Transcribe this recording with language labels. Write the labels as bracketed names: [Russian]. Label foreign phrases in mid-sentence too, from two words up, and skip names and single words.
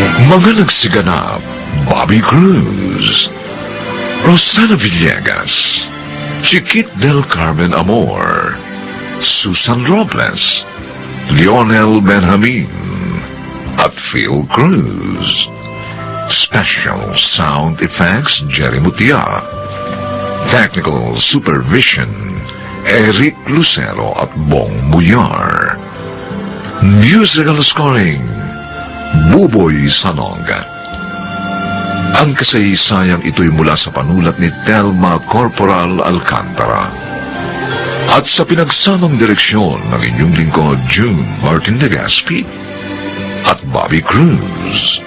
[Filipino] Mga nagsiganap, Bobby Cruz, Rosana Villegas, Chiquit del Carmen Amor, Susan Robles, Lionel Benjamin, at Phil Cruz. [English] Special Sound Effects, Jerry Mutia. Technical Supervision, [Filipino] Eric Lucero at Bong Muyar. [English] Musical Scoring, Buboy Sanonga. [Filipino] Ang kasaysayang ito'y mula sa panulat ni Telma Corporal Alcantara. At sa pinagsamang direksyon ng inyong lingkod, June Martin Legaspi at Bobby Cruz.